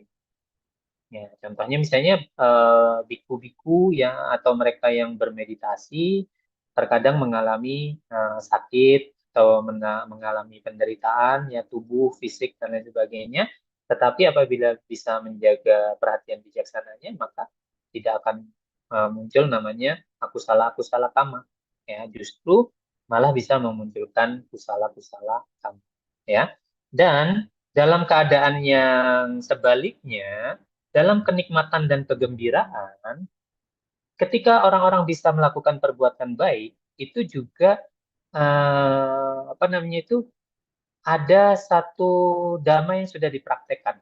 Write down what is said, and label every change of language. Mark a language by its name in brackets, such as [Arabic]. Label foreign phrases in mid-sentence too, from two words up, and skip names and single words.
[Indonesian] Ya, contohnya misalnya biku-biku yang atau mereka yang bermeditasi terkadang mengalami sakit atau mengalami penderitaan ya tubuh, fisik dan lain sebagainya. Tetapi apabila bisa menjaga perhatian bijaksananya, maka tidak akan muncul namanya [Pali] akusala-akusala kama. [Indonesian] Ya, justru malah bisa memunculkan [Pali] kusala-kusala kama. [Indonesian] Ya, dan dalam keadaan yang sebaliknya dalam kenikmatan dan kegembiraan, ketika orang-orang bisa melakukan perbuatan baik, itu juga apa namanya itu ada satu dhamma yang sudah dipraktekkan.